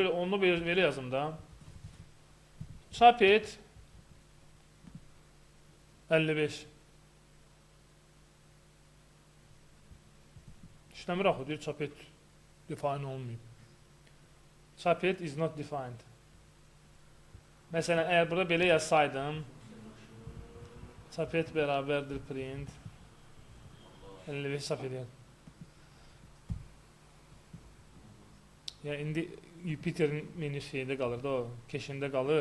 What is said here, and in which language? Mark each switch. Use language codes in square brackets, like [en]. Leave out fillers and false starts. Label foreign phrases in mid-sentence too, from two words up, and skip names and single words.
[az] Onu belə yazım da. Çap et 55. İşləmir axı, deyir çap et define olmayıb. [en] Çap et is not defined. [az] Məsələn, əgər burada belə yazsaydım, çap et bərabərdir print 55 çap edir. Yəni indi Jupyter'in menü şeydə qalır da o, keşində qalır.